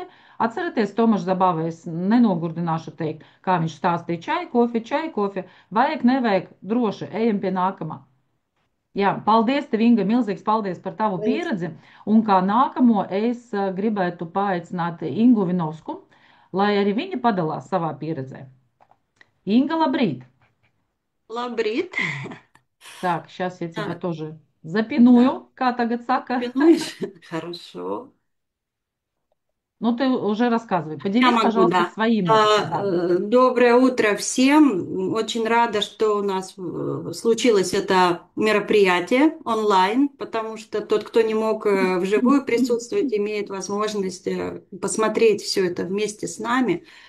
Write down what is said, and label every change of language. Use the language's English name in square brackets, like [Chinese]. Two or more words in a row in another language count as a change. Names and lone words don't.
[Latvian] Atcerieties, Tomašs Zabāvējs nenogurdināšu teikt, kā viņš stāstīja čai, kofi, vajag, nevajag, droši, ejam pie nākamā. Jā, paldies tev, Inga, milzīgs paldies par tavu Liels. pieredzi. Un kā nākamo es gribētu paaicināt Ingu Vinovsku, lai arī viņa padalās savā pieredzē. Inga, labrīt! Labrīt! [Russian] Так, сейчас я тебя Так, тоже да, запиную, как [Latvian] tagad saka. [Russian] пинуешь? Хорошо. Ну, ты уже рассказывай. Я Поделись, могу, пожалуйста, да. своим опытом. Да. Доброе утро всем. Очень рада, что у нас случилось это мероприятие онлайн, потому что тот, кто не мог вживую присутствовать, имеет возможность посмотреть все это вместе с нами.